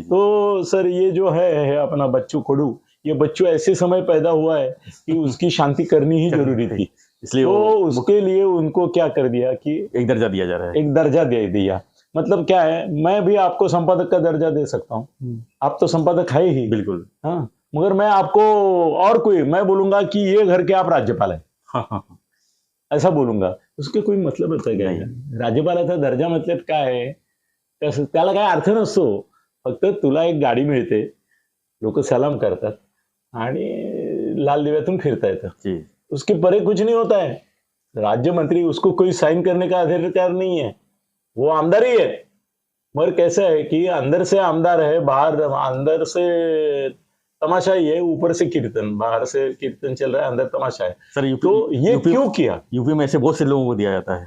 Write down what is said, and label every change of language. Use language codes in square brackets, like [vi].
[hi] तो सर ये जो है अपना बच्चू कडू, ये बच्चू ऐसे समय पैदा हुआ है कि उसकी शांति करनी ही जरूरी थी, इसलिए तो उसके लिए उनको क्या कर दिया कि एक दर्जा दिया जा रहा है, एक दर्जा दे दिया। मतलब क्या है, मैं भी आपको संपादक का दर्जा दे सकता हूँ, आप तो संपादक है ही, बिल्कुल हाँ, मगर मैं आपको और कोई मैं बोलूंगा कि ये घर के आप राज्यपाल है, ऐसा बोलूंगा, उसके कोई मतलब होता क्या है? [mr] राज्यपालाचा दर्जा मतलब काय आहे, त्याला काय अर्थ नसतो, फक्त तुला एक गाडी मिळते, लोक सलाम करतात आणि लाल दिव्यातून फिरता येतं, [hi] उसके परे कुछ नहीं होता है। राज्य मंत्री उसको कोई साइन करने का अधिकार नहीं है, वो आमदार ही है। मगर कैसा है कि अंदर से आमदार है, बाहर अंदर से तमाशा ही है, ऊपर से कीर्तन, बाहर से कीर्तन चल रहा है, अंदर तमाशा है। सर तो ये क्यों किया? यूपी में ऐसे बहुत से लोगों को दिया जाता है।